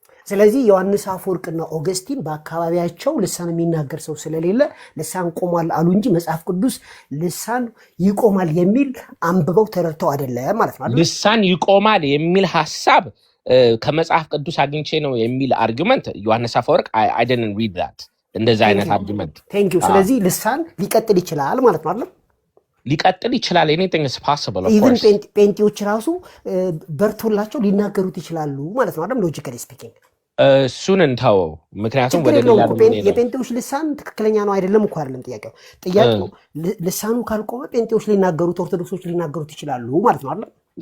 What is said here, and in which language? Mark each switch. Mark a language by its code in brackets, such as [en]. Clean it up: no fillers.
[am] ስለዚህ ዮሐንስ አፈወርቅና ኦገስቲን በአካባቢያቸው ልሳን የሚናገር ሰው ስለሌለ ልሳን ቆሟል አሉ እንጂ መጽሐፍ ቅዱስ ልሳን ይቆማል የሚል አንብበው ተረድተው አይደለም ማለት ነው። ልሳን ይቆማል የሚል ሐሳብ ከመጽሐፍ ቅዱስ አግኝቼ ነው የሚል አርጊመንት ዮሐንስ አፈወርቅ [en] I didn't read that [am] እንደዛ አይነት አርጊመንት። Thank you። ስለዚህ ልሳን ሊቀጥል ይችላል ማለት ነው አይደል? ሊቀጥል ይችላል። [en] anything is possible of course. [am] even ጴንጤዎች ራሱ በርቶላቸው ሊናገሩት ይችላሉ ማለት ነው አይደል? ሎጂካሊ ስፒኪንግ እሱን እንተወው። ምክንያቱም ወደ ሌላ የጴንጤዎች ልሳን ትክክለኛ ነው አይደለም እኮ አይደለም ጥያቄው ልሳኑ ካልቆመ ጴንጤዎች ሊናገሩት ኦርቶዶክሶች ሊናገሩት ይችላሉ ማለት ነው አይደል?